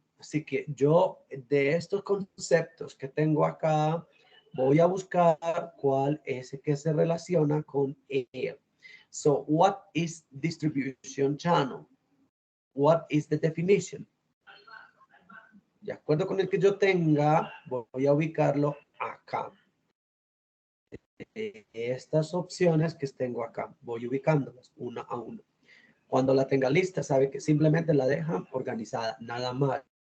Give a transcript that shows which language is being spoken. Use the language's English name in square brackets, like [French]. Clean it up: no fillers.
[Spanish] Así que yo de estos conceptos que tengo acá, voy a buscar cuál es el que se relaciona con él. [English] So, what is distribution channel? What is the definition? [Spanish] De acuerdo con el que yo tenga, voy a ubicarlo acá. Estas opciones que tengo acá, voy ubicándolas una a una. Cuando la tenga lista, sabe que simplemente la deja organizada, nada más.